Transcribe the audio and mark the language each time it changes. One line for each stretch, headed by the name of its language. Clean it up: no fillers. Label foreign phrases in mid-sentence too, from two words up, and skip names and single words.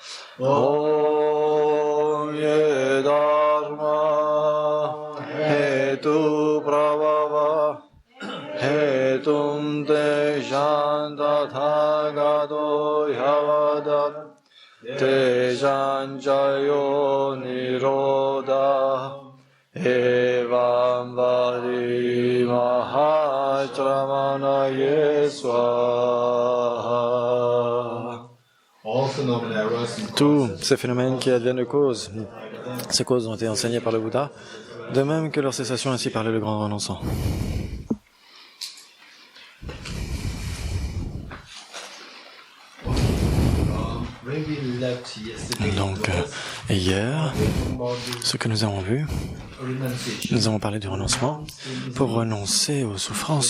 Sanskrit: Om Ye Dharma Hetu Prabhava Hetum Te Jantatagato Yavadat Te Janjayo Niroda Evam Vadi Mahashramanaye Swaha.
French: Tous ces phénomènes qui adviennent de causes, ces causes ont été enseignées par le Bouddha, de même que leur cessation ainsi parlait le grand renonçant. Donc, hier, ce que nous avons vu, nous avons parlé du renoncement pour renoncer aux souffrances.